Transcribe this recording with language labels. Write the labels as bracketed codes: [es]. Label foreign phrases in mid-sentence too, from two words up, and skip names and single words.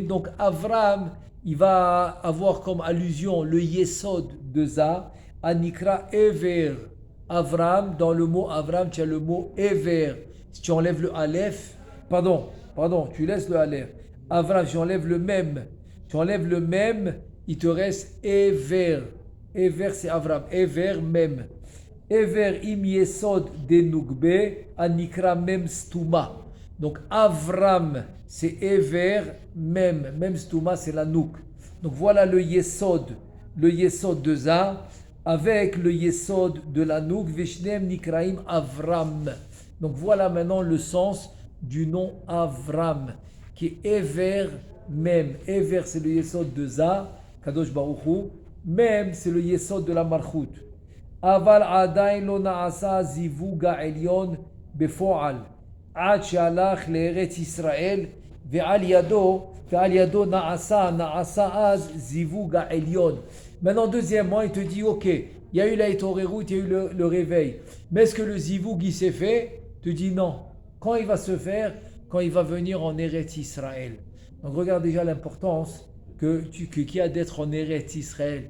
[fr] Donc Avram, il va avoir comme allusion le Yesod de Za. [he] אנקרא עבר. [fr] Avram, dans le mot Avram, tu as le mot Ever. Si tu enlèves le Aleph, pardon, tu laisses le Aleph. Avram, si tu enlèves le même, il te reste Ever. Ever, c'est Avram. Ever, même. Ever, [he] עם יסוד דנוקבא, אנקרא מם סתומה. [fr] Donc Avram, c'est Ever, même. [he] מם סתומה, [fr] c'est la nouk. Donc voilà le yesod de Za, avec le yesod de la nouk, [he] ושניהם נקראים אברם. [fr] Donc voilà maintenant le sens du nom Avram, qui est Ever, même. Ever, c'est le yesod de Za, [he] קדוש ברוך הוא. [fr] Même, c'est le yesod de la Malchut. [he] אבל עדיין לא נעשה זיווגא עילאה בפועל. עד שהלך לארץ ישראל ועל ידו נעשה אז זיווגא עילאה. [fr] Maintenant, deuxièmement, il te dit, ok, il y a eu la Torerut, il y a eu le réveil. Mais est-ce que le Zivug, il s'est fait? Il te dit non. Quand il va se faire? Quand il va venir en Eretz Israël. Donc regarde déjà l'importance qu'il y a d'être en Eretz Israël.